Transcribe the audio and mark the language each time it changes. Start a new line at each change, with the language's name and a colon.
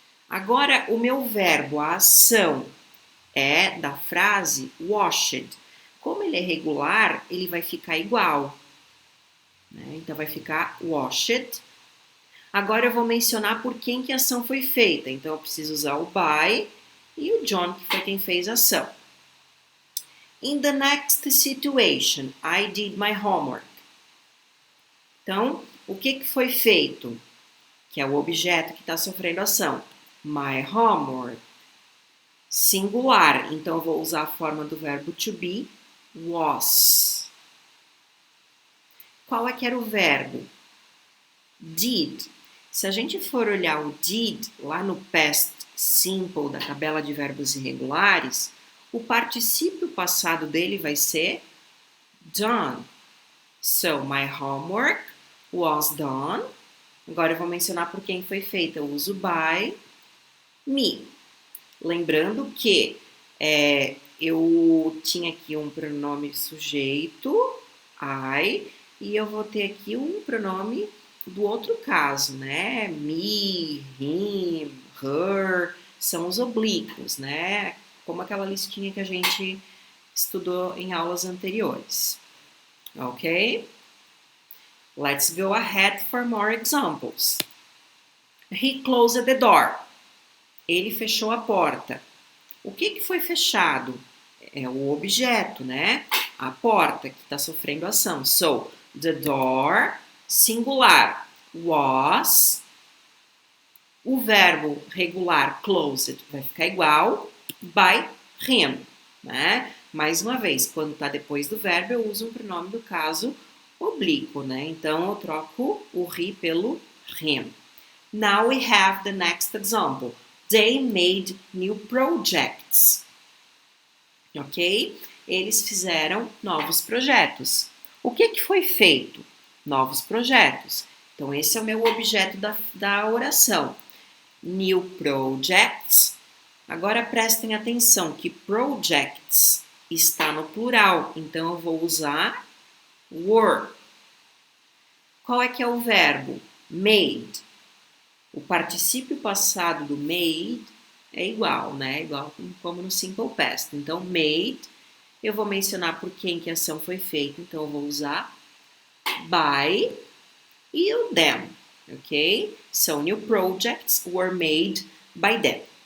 Portuguese: Agora, o meu verbo, a ação, é da frase washed. Como ele é regular, ele vai ficar igual, né? Então, vai ficar washed. Agora, eu vou mencionar por quem que a ação foi feita. Então, eu preciso usar o by e o John, que foi quem fez a ação.
English: In the next situation, I did my homework.
Portuguese: Então, o que foi feito? Que é o objeto que está sofrendo ação. My homework. Singular. Então, eu vou usar a forma do verbo to be, was. Qual é que era o verbo? Did. Se a gente for olhar o did lá no past simple da tabela de verbos irregulares, o particípio passado dele vai ser done.
English: So, my homework was done.
Portuguese: Agora eu vou mencionar por quem foi feita. Eu uso by me. Lembrando que eu tinha aqui um pronome sujeito, I, e eu vou ter aqui um pronome do outro caso, né? Me, him, her, são os oblíquos, né? Como aquela listinha que a gente estudou em aulas anteriores. Ok?
English: Let's go ahead for more examples. He closed the door.
Portuguese: Ele fechou a porta. O que foi fechado? É o objeto, né? A porta que está sofrendo ação.
English: So, the door, singular, was.
Portuguese: O verbo regular, closed, vai ficar igual, by him, né? Mais uma vez, quando está depois do verbo, eu uso um pronome do caso oblíquo, né? Então, eu troco o he pelo him.
English: Now we have the next example. They made new projects. Ok?
Portuguese: Eles fizeram novos projetos. O que foi feito? Novos projetos. Então, esse é o meu objeto da oração. New projects. Agora, prestem atenção que projects está no plural. Então, eu vou usar were. Qual é que é o verbo? Made. O particípio passado do made é igual, né? Igual como no simple past. Então, made, eu vou mencionar por quem que a ação foi feita. Então, eu vou usar by e o them, ok?
English: So, new projects were made by them.